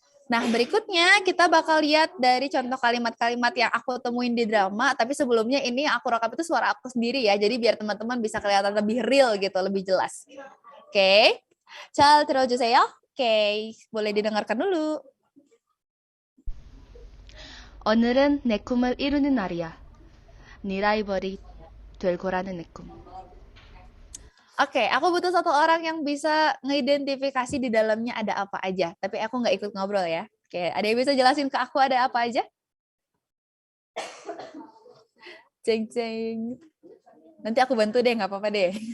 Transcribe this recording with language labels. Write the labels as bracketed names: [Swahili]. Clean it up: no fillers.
[Indonesian] Nah, berikutnya kita bakal lihat dari contoh kalimat-kalimat yang aku temuin di drama, tapi sebelumnya ini aku rekam itu suara aku sendiri ya, jadi biar teman-teman bisa kelihatan lebih real gitu, lebih jelas. [Korean] Oke. 잘 들어주세요. [Indonesian] Oke, boleh didengarkan dulu. [Korean] 오늘은 내 꿈을 이루는 날이야. 네 라이벌이 될 거라는 내 꿈. [Indonesian] Oke, aku butuh satu orang yang bisa ngidentifikasi di dalamnya ada apa aja. Tapi aku nggak ikut ngobrol ya. Oke, ada yang bisa jelasin ke aku ada apa aja? Ceng-ceng. Nanti aku bantu deh, nggak apa-apa deh.